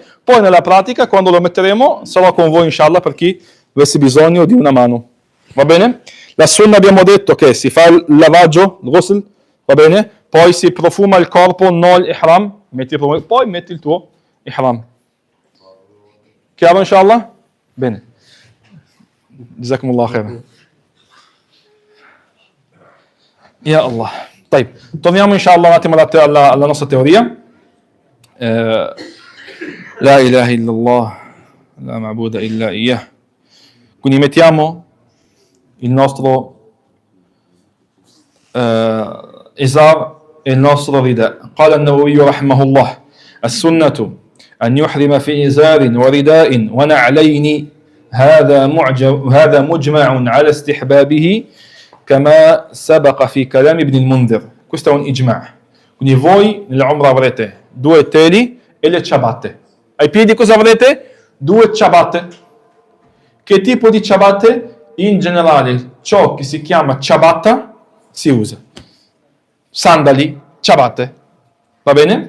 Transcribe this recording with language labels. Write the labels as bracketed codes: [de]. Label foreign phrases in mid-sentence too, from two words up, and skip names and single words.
[it] Poi nella pratica, quando lo metteremo, sarò con voi inshallah per chi avesse bisogno di una mano. Va bene? La sunna abbiamo detto che si fa il lavaggio, il ghusl, va bene? Poi si profuma il corpo, non l'ihram, poi metti il tuo ihram. Chiaro inshallah? Bene. [ar] جزاكم الله خير. يا الله. طيب. [it] Torniamo inshallah un attimo alla nostra teoria. [ar] لا إله إلا الله، لا معبود إلا إياه. [it] Quindi mettiamo il nostro izar e il nostro rida. [ar] قال النووي رحمه الله السنة أن يحرم في إزار ورداء ونعلين هذا مجمع على استحبابه كما سبق في كلام ابن المنذر. [it] Questo è un ijma'. Quindi voi nell'Umra avrete 2 teli e le ciabatte. Ai piedi cosa avrete? 2 ciabatte. Che tipo di ciabatte? In generale ciò che si chiama ciabatta si usa. Sandali, ciabatte. Va bene?